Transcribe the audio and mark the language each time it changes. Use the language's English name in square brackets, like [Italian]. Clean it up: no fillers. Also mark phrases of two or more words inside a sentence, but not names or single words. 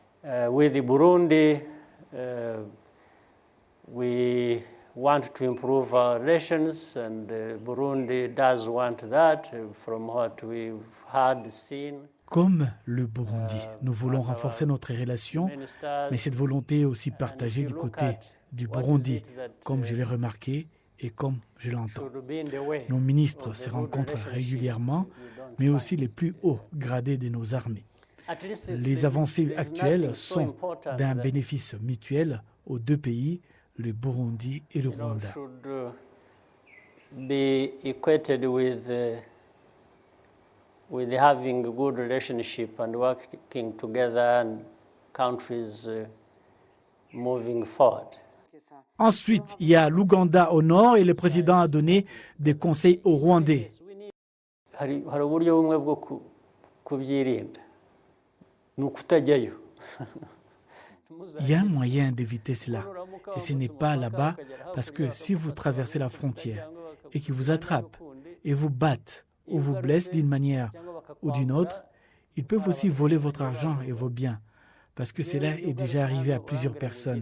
[English] With the Burundi, we want to improve our relations, and Burundi does want that from what we've heard, seen. [French] Comme le Burundi, nous voulons renforcer notre relation, mais cette volonté est aussi partagée du côté du Burundi, comme je l'ai remarqué et comme je l'entends. Nos ministres se rencontrent régulièrement, mais aussi les plus hauts gradés de nos armées. Les avancées actuelles sont d'un bénéfice mutuel aux deux pays, le Burundi et le Rwanda. [English] Be equated with having a good relationship and working together and countries moving forward. [French] Ensuite, il y a l'Ouganda au nord et le président a donné des conseils aux Rwandais. [Kinyarwanda] Hari uburyo bumwe bwo kubyirinda ni ukutajyayo. [French] Il y a un moyen d'éviter cela, et ce n'est pas là-bas, parce que si vous traversez la frontière et qu'ils vous attrapent et vous battent ou vous blessent d'une manière ou d'une autre, ils peuvent aussi voler votre argent et vos biens, parce que cela est déjà arrivé à plusieurs personnes.